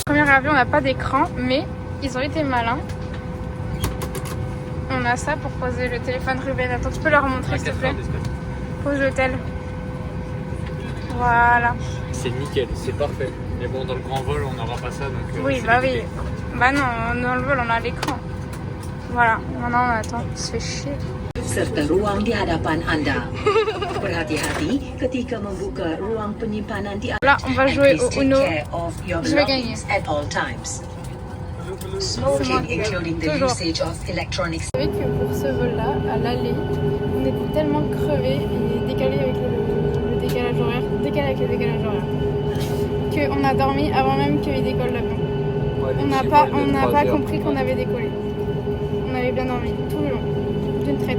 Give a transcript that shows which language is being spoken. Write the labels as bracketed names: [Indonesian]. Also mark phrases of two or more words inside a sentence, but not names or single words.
[French] Premier avion on n'a pas d'écran, mais ils ont été malins. On a ça pour poser le téléphone. Ruben, attends, tu peux leur montrer s'il te plaît? Pose l'hôtel. Voilà. C'est nickel, c'est parfait. Mais bon, dans le grand vol, on n'aura pas ça. Donc, oui, bah oui. Bah non, dans le vol, on a l'écran. Voilà, maintenant on attend. On se fait chier. [Indonesian] Serta ruang di hadapan Anda. Berhati-hati ketika membuka ruang penyimpanan di [French] Là, on va jouer au Uno. Je vais gagner. [English] At all times. Smoking, including the usage of electronics. [French] Vous savez que pour ce vol-là, à l'aller, on était tellement crevés et décalés avec le décalage horaire, qu'on a dormi avant même qu'il décolle l'avion. Ouais, on n'a pas compris qu'on avait décollé. On avait bien dormi tout le long, d'une traite.